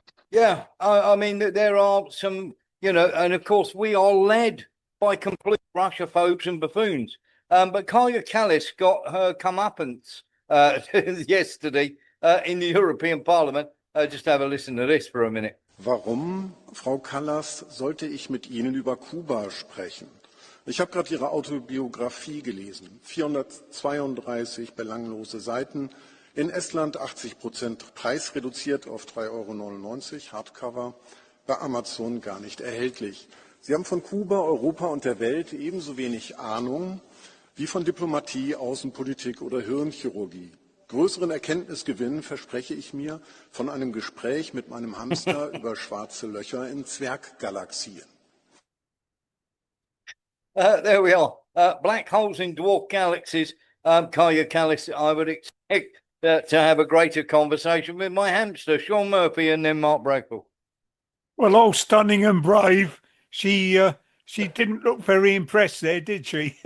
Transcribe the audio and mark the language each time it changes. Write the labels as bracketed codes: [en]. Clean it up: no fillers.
[en] Yeah, I mean, there are some, you know, and of course we are led by complete Russophobes and buffoons. But Kaya Kallas got her comeuppance yesterday in the European Parliament. Just have a listen to this for a minute. [de] Warum, Frau Kallas, sollte ich mit Ihnen über Kuba sprechen? Ich habe gerade Ihre Autobiografie gelesen. 432 belanglose Seiten. In Estland 80% Preis reduziert auf 3,99 €, Hardcover, bei Amazon gar nicht erhältlich. Sie haben von Kuba, Europa und der Welt ebenso wenig Ahnung wie von Diplomatie, Außenpolitik oder Hirnchirurgie. Größeren Erkenntnisgewinn verspreche ich mir von einem Gespräch mit meinem Hamster über schwarze Löcher in Zwerggalaxien. [en] There we are. Black holes in dwarf galaxies. Kaya Kallas, I would expect to have a greater conversation with my hamster, Sean Murphy, and then Mark Brackle. Well, all stunning and brave. She didn't look very impressed there, did she?